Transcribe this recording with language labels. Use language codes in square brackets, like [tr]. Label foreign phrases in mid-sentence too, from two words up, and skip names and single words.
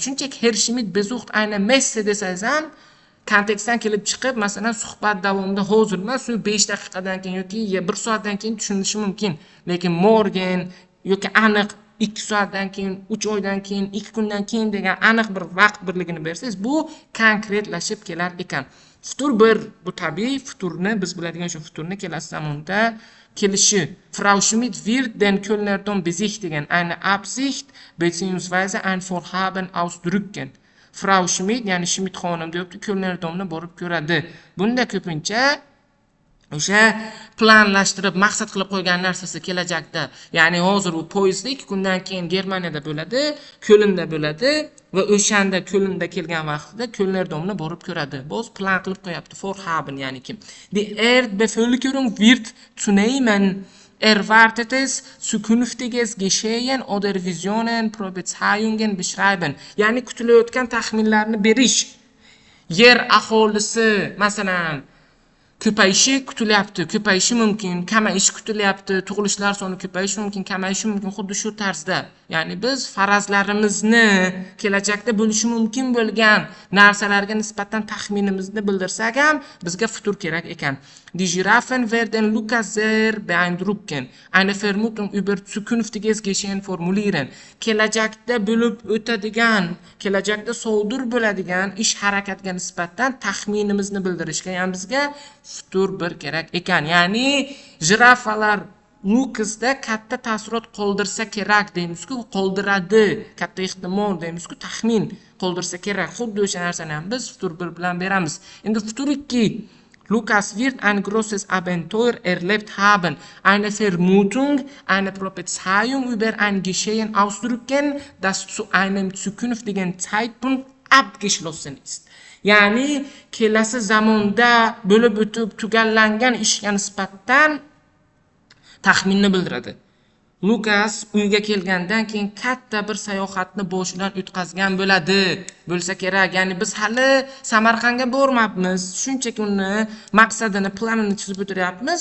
[uz] Shunchaki [de] Herr Schmidt besucht eine Messe [uz] desangiz ham kontekstdan kelib chiqib, masalan, suhbat davomida hozir emas, 5 daqiqadan keyin yoki 1 soatdan keyin tushunishi mumkin. Lekin morgen yoki aniq 2 soatdan keyin, 3 oydan keyin, 2 kundan keyin degan aniq bir vaqt birligini bersangiz, bu konkretlashib kelar ekan. Futur bir, bu tabiiy futurni, biz biladigan shu futurni kelasi zamonda kelishi. [de] Frau Schmidt wird den Kölner Dom besichtigen, eine Absicht bzw. ein Vorhaben ausdrücken. Frau Schmidt, [uz] ya'ni Schmidt xonim deyapti, Kölner Domni borib ko'radi. Bunda ko'pincha o'sha planlashtirib, maqsad qilib qo'ygan narsasi kelajakda, ya'ni hozir u poyezdda 2 kundan keyin Germaniyada bo'ladi, Kölnda bo'ladi va o'shanda Kölnda kelgan vaqtida Kölner Domni borib ko'radi. Bo'z plan qilib qo'yapti, Vorhaben, ya'ni kim. [de] Die Erdbevölkerung wird zunehmen. Erwartet es zukünftiges Geschehen oder Visionen, Prophezeiungen beschreiben. [uz] Ya'ni kutilayotgan taxminlarni berish. Yer aholisi masalan ko'payishi kutilyapti, ko'payishi mumkin, kamayishi kutilyapti, tug'ilishlar soni ko'payishi mumkin, kamayishi mumkin, xuddi shu tarzda. Ya'ni biz farazlarimizni kelajakda bo'lishi mumkin bo'lgan narsalarga nisbatan taxminimizni bildirsak ham bizga futur kerak ekan. [de] Die Giraffen werden Lukas sehr beeindrucken. Eine Vermutung über zukünftiges Geschehen formulieren. [uz] Kelajakda bo'lib o'tadigan, kelajakda sodir bo'ladigan ish harakatga nisbatan taxminimizni bildirishga ham bizga futur bir kerak ekan. Ya'ni jirafalar Lukasda katta taassurot qoldirsa kerak deymiz-ku, qoldiradi, katta ehtimol deymiz-ku, taxmin qoldirsa kerak. Xuddi o'sha narsani ham biz futur bir bilan beramiz. Endi futur 2. [de] Lukas wird ein großes Abenteuer erlebt haben. Eine Vermutung, eine Prophezeiung über ein Geschehen ausdrücken, das zu einem zukünftigen Zeitpunkt abgeschlossen ist. [uz] Ya'ni kelasi zamonda bo'lib o'tib tugallangan ishga nisbatan taxminni bildiradi. Lukas uyga kelgandan keyin katta bir sayohatni boshidan o'tkazgan bo'lsa kerak. Ya'ni biz hali Samarqandga bormabmiz. Shunchaki uni maqsadini, planini chizib o'tiryapmiz.